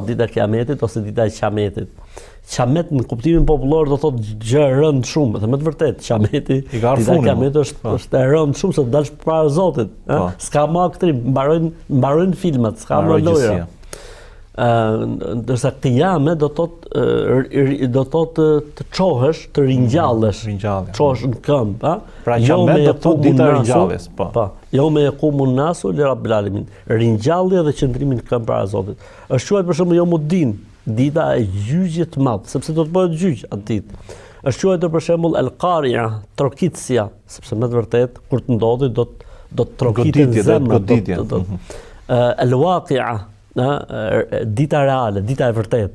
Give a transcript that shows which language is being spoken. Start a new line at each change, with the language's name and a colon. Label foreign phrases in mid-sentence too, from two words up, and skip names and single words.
Albanian: Po, dita e Kiametit ose dita e Qametit. Qamet në kuptimin popullor do thotë gjë e rëndë shumë, dhe më të vërtet, Qameti, dita e Kiametit është e rëndë shumë se dalsh përpara Zotit, s'ka më aktrim, mbarojnë filmat, s'ka më lojra. Ndërsa Qiyame do thotë të çohesh, të ringjallesh, çohesh në këmbë, Pra Qamet do thotë dita e ringjalljes, po. Jo me
Arabic: يقوم الناس لرب العالمين.
Albanian: Ringjallja dhe qëndrimi në këmbë para Zotit. Është quajtur për shembull Yomuddin, dita e gjyqit të madh, sepse do të bëhet gjyq atë ditë. Është quajtur për shembull El-Qaria, trokitësia, sepse me të vërtetë kur të ndodhi do të trokitet zemra. El-Waqi'a, dita reale, dita e vërtetë.